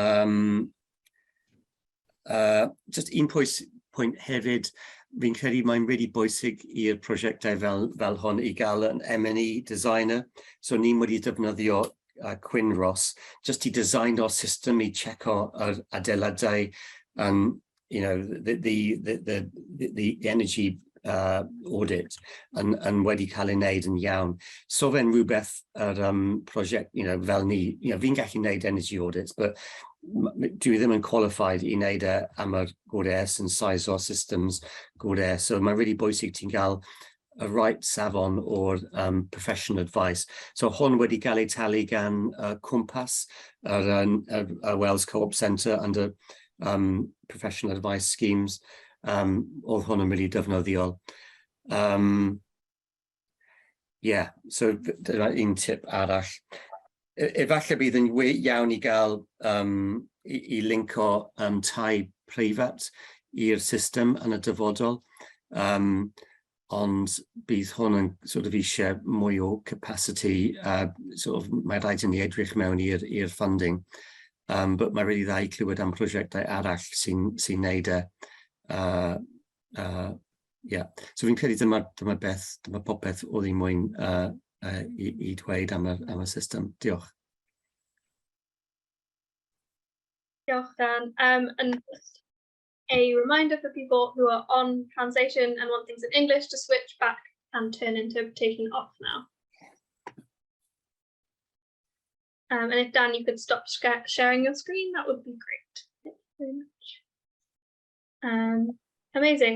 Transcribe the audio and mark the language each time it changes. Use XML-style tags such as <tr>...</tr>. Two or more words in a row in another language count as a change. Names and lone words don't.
<cy>Just un pwynt hefyd, fi'n credu mae'n really bwysig i'r prosiectau fel hwn i gael yn</cy> <en>M&E designer.</en> <cy>So ni'n wedi defnyddio Quinn Ross, just i design o'r system i checo yr adeiladau</cy> <en>and the energy audit and</en> <cy>wedi cael ei wneud yn iawn. So fe'n rhywbeth yr prosiect, fel ni, fi'n gallu wneud</cy> <en>energy audits,</en> <cy>but dwi ddim yn qualified i wneud am yr gwres</cy> <en>and size</en> <cy>o'r systems gwres. So mae'n really bwysig ti'n cael y right safon o'r</cy> <en>professional advice.</en> <cy>So hwn wedi cael ei talu gan Cwmpas, y</cy> <en>Wales Co-op Centre under professional advice schemes.</en> <cy>Oedd hwn yn really defnyddiol.</cy> <en>Yeah, so</en> <cy>dyna un tip arall. Efallai bydd yn iawn i gael i linko tai preifat i'r system yn y dyfodol, ond bydd hwn yn</cy> <en>sort of</en> <cy>eisiau mwy o capacity,</cy> <en>sort of,</en> <cy>mae rhaid i ni edrych mewn i'r</cy> <en>funding, but</en> <cy>mae rhaid i ddau clywed am prosiectau arall sy'n neud yeah. So fi'n credu dyma popeth oedd i mwyn i dweud am y system. Diolch. Diolch, Dan.</cy> <en>And just a reminder for people who are on translation and want things in English to switch back and turn interpretation off now. And if Dan, you could stop sharing your screen, that would be great. Thank you very much. Amazing.</en>